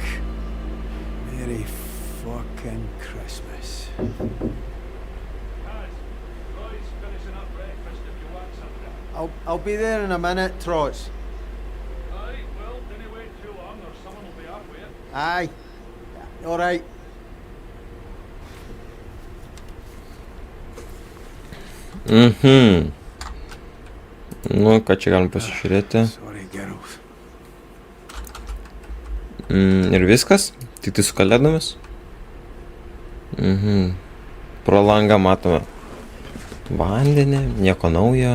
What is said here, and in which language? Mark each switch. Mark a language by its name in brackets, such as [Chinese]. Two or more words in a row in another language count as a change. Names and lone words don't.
[English] Merry fucking Christmas. I'll be there in a minute, Trots. Aye, well, didn't wait too long or someone will be up with it. Aye. Alright. [Lithuanian] Nu, ką čia galim pasižiūrėti. [English] Sorry, girls. [Lithuanian] Ir viskas? Tik tai su kalėdomis? Pro langą matome vandenį, nieko naujo.